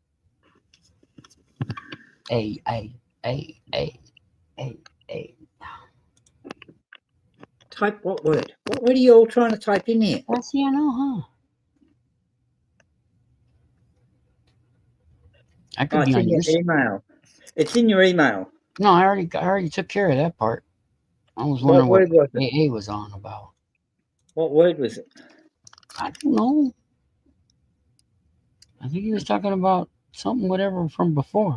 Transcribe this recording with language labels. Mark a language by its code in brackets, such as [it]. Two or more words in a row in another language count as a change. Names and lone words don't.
[en] A. Type what word? What word are you all trying to type in here? S-E-N-O, huh? I could be it's on in your your email. It's in your email. No, I already took care of that part. I was What wondering what word was it? AA was on about. What word was it? I don't know. I think he was talking about something, whatever, from before.